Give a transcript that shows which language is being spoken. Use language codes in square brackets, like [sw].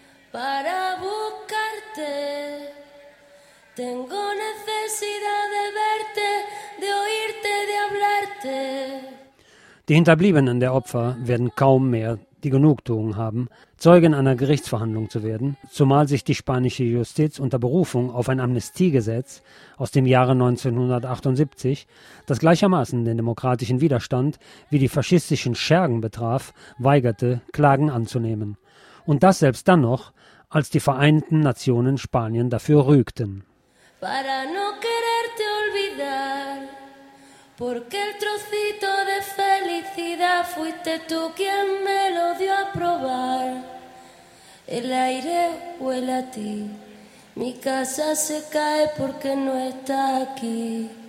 [es] Para buscarte, tengo necesidad de verte, de oírte, de hablarte. [de] Die Hinterbliebenen der Opfer werden kaum mehr die Genugtuung haben, Zeugen einer Gerichtsverhandlung zu werden, zumal sich die spanische Justiz unter Berufung auf ein Amnestiegesetz aus dem Jahre 1978, das gleichermaßen den demokratischen Widerstand wie die faschistischen Schergen betraf, weigerte, Klagen anzunehmen. Und das selbst dann noch, als die Vereinten Nationen Spanien dafür rügten. [es] Para no quererte olvidar, porque el trocito de felicidad fuiste tú quien me lo dio a probar. El aire huele a ti, mi casa se cae porque no está aquí.